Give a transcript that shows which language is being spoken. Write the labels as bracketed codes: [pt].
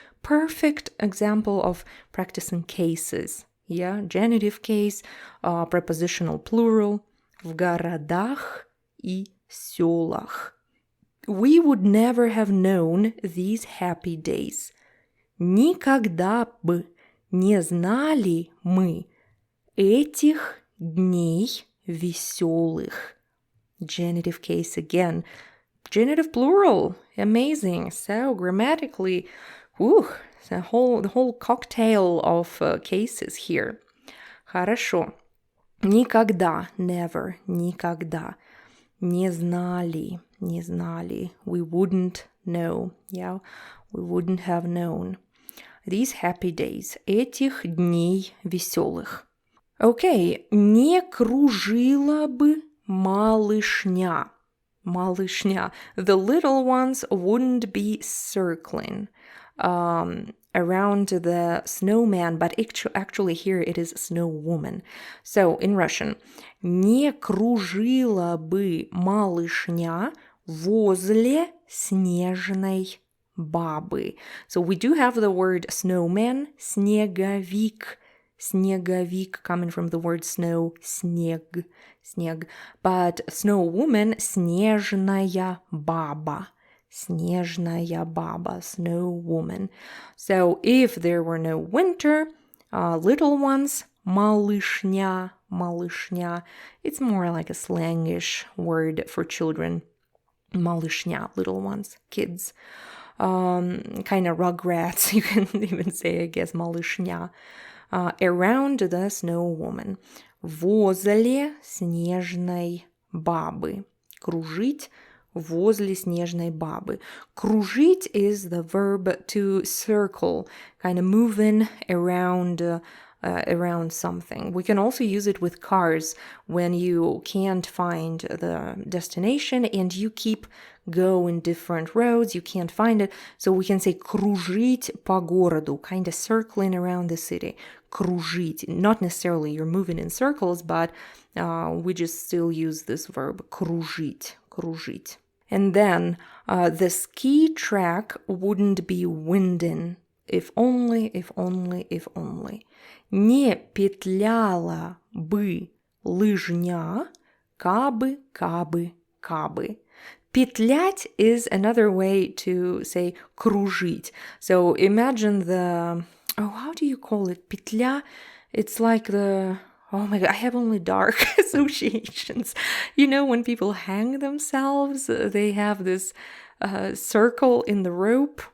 [en] Perfect example of practicing cases. Yeah, genitive case, prepositional plural, [ru] в городах и сёлах. [en] We would never have known these happy days. [ru] Никогда бы не знали мы этих дней весёлых. [en] Genitive case again. Genitive plural. Amazing. So grammatically, the whole cocktail of cases here. [ru] Хорошо. Никогда, [en] never, [ru] никогда. Не знали, не знали. [en] We wouldn't know. Yeah, we wouldn't have known. These happy days. [ru] Этих дней весёлых. Okay, не кружила бы малышня. Малышня. [en] The little ones wouldn't be circling around the snowman, but actually here it is snowwoman. So in Russian, [ru] не кружила бы малышня возле снежной бабы. [en] So we do have the word snowman, [ru] снеговик, снеговик, [en] coming from the word snow, [ru] снег, снег. [en] But snowwoman, [ru] снежная баба, снежная баба, [en] snowwoman. So if there were no winter, little ones, [ru] малышня, малышня. [en] It's more like a slangish word for children. Малышня, little ones, kids. Kind of rugrats, you can even say, I guess, малышня. Around the snow woman. [ru] Возле снежной бабы. Кружить возле снежной бабы. [en] Кружить is the verb to circle, kind of moving around something. We can also use it with cars when you can't find the destination and you keep going different roads, you can't find it. So we can say [ru] кружить по городу, [en] kind of circling around the city. [ru] Кружить. [en] Not necessarily you're moving in circles, but we just still use this verb. [ru] Кружить. Кружить. [en] And then the ski track wouldn't be winding. If only, if only, if only. [ru] Не петляла бы лыжня, кабы, кабы, кабы. [en] Петлять is another way to say кружить. So imagine how do you call it? Петля, it's like oh my God, I have only dark associations. You know, when people hang themselves, they have this circle in the rope.